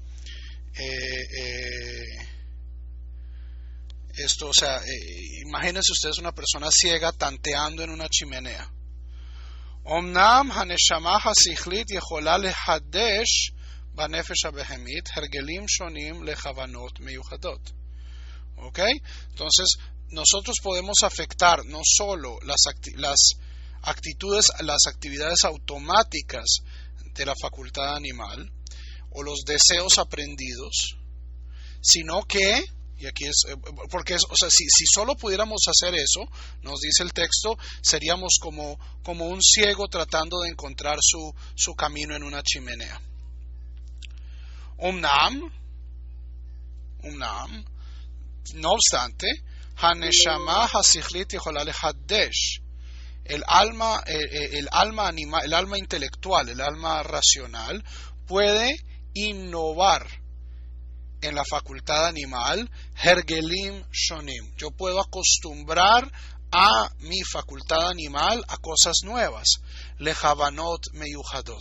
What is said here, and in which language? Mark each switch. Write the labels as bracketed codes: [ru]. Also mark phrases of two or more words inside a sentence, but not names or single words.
[es] Esto, o sea, imagínense ustedes una persona ciega tanteando en una chimenea. [he] אמנם הנשמה השכלית יכולה לחדש בנפש הבהמית הרגלים שונים לכוונות מיוחדות. [es] ¿Ok? Entonces, nosotros podemos afectar no solo las actividades automáticas de la facultad animal o los deseos aprendidos, sino que, y aquí es, porque o sea, si solo pudiéramos hacer eso, nos dice el texto, seríamos como un ciego tratando de encontrar su camino en una chimenea. No obstante, [he] הנשמה השכלית יכולה לחדש, [es] el alma intelectual, el alma racional, puede innovar en la facultad animal, [he] הרגלים שונים. [es] Yo puedo acostumbrar a mi facultad animal a cosas nuevas, [he] לכוונות מיוחדות.